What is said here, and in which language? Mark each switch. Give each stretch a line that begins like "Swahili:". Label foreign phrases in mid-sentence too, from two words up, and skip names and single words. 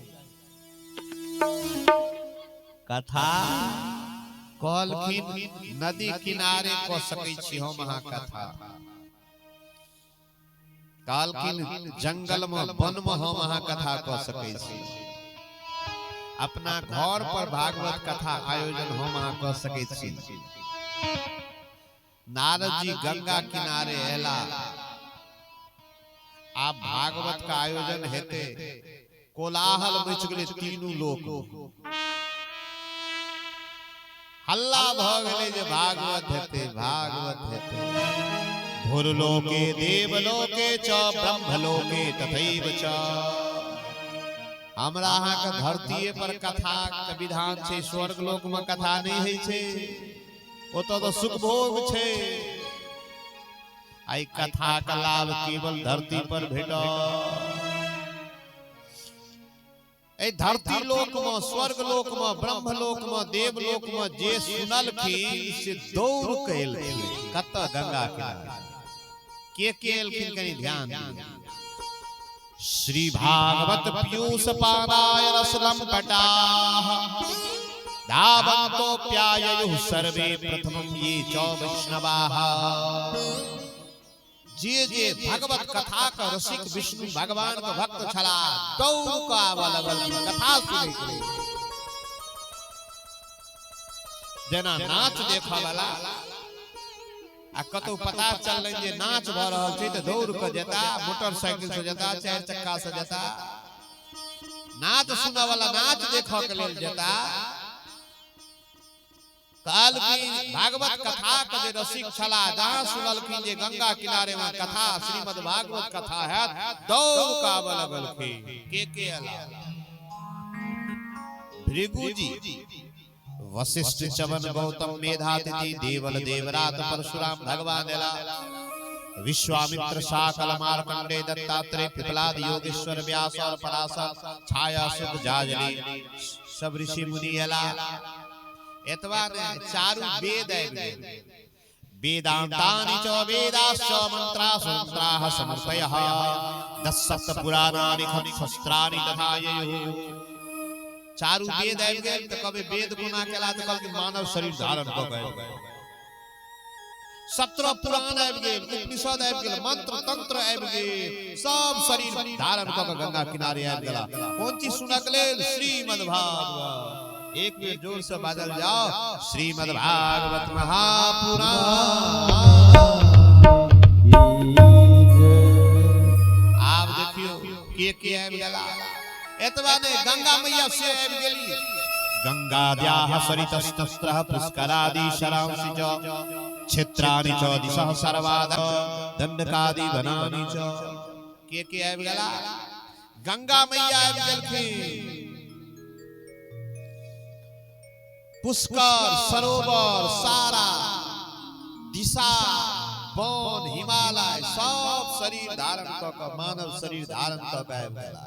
Maithili: कथा कहलखिन नदी किनारे क सकै छी हम अहाँ कथा, कहलखिन जंगल में वन में हम अहाँ कथा क सकै छी, अपना घर पर भागवत कथा आयोजन हम अहाँ क सकै छी। नारद जी गंगा किनारे एला, आप भागवत का आयोजन हेते, कोलाहल मच गेले तीनू लोक, हल्ला भ गेले जे भागवत हेते, भागवत हेते।
Sanskrit: भूरलोके देवलोके च ब्रह्मलोके तथैव च।
Maithili: हमरा अहाँ के धरतीये पर कथा के विधान छै, स्वर्ग लोक में कथा नहीं है छै, ओतो तो सुख भोग छे। आई कथा का लाभ केवल धरती पर भेटो, ए धरती लोक में, स्वर्ग लोक में, ब्रह्म लोक में, देव लोक में जे सुनलखिन से दौड़ के एलखिन कत गंगा किनारे। के एलखिन कनी ध्यान दियौ।
Sanskrit: श्री भागवत पीयूष पानाय रसलम पटाः धावन्तो प्याययुः सर्वे प्रथमं ये च वैष्णवाः।
Maithili: जे जे भगवत कथा का रसिक विष्णु भगवान का भक्त छला, दौड़ का आवल कथा सुनै के लेल। जेना नाच देखा वाला आ कतौ पता चललै जे नाच भ रहल छै त दौड़ के जेता, मोटरसाइकिल से जेता, चार चक्का से जेता, नाच सुनै वाला नाच देखा के लेल जेता। काल की भागवत कथा के जे रसिक छला, जहां सुनलखिन जे गंगा किनारे में कथा श्रीमद् भागवत कथा है, दौड़ का आवल लगलखिन। के अला भृगु जी, वशिष्ठ चवन गौतम मेधातिथि देवल देवरात परशुराम भगवान एला, विश्वामित्र शाकल मार्कंडे दत्तात्रेय पिपलाद योगेश्वर व्यास और पराशर छाया सुख जाजली सब ऋषि मुनि एला। एतवार चारु वेद आबि गेल,
Sanskrit: वेदांतानि च वेदाश्च मंत्राः मंत्राः समर्पयः, दशसप्त पुराणानि खनिशस्त्राणि तथा ययुः।
Maithili: चारु वेद आबि गेल त कबे वेद कोना केला त कहलकै मानव शरीर धारण क के। 17 पुराण आबि गेल, उपनिषद आबि गेल, मंत्र तंत्र आबि गेल, सब शरीर धारण क के गंगा किनारे आबि गेला। कोन चीज सुनक लेल? श्रीमद् भागवत। एक बेर जोर से बाजल जाओ, श्रीमद् भागवत महापुराण। आप देखियो के आबि गेला। एतबा ने गंगा मैया से आबि गेली।
Sanskrit: गंगाद्याः सरितस्तस्त्रः पुष्करादि शरांसि च क्षेत्राणि च दिशः सर्वाद दंडकादि वनानि च।
Maithili: के आबि गेला? गंगा मैया आबि गेलखिन। पुष्कर सरोवर सारा दिशा वन हिमालय सब शरीर धारण क मानव शरीर धारण क आबि गेला।